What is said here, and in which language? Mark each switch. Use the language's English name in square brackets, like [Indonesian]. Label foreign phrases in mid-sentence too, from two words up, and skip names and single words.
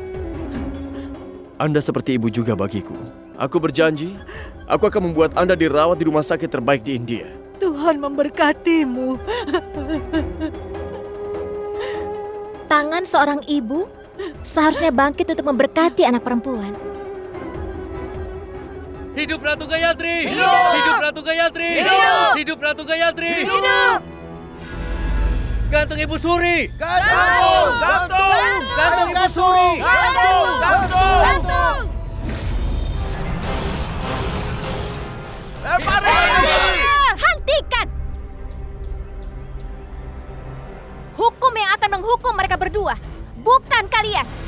[Indonesian] Anda seperti ibu juga bagiku. Aku berjanji, aku akan membuat Anda dirawat di rumah sakit terbaik di India. Tuhan memberkatimu. Tangan seorang ibu seharusnya bangkit untuk memberkati anak perempuan. Hidup Ratu Gayatri! Hidup! Hidup Ratu Gayatri! Hidup! Hidup Ratu Gayatri! Hidup! Gantung Ibu Suri! Gantung! Gantung! Gantung Ibu Suri! Gantung! Gantung! Hentikan! Hukum yang akan menghukum mereka berdua, bukan kalian.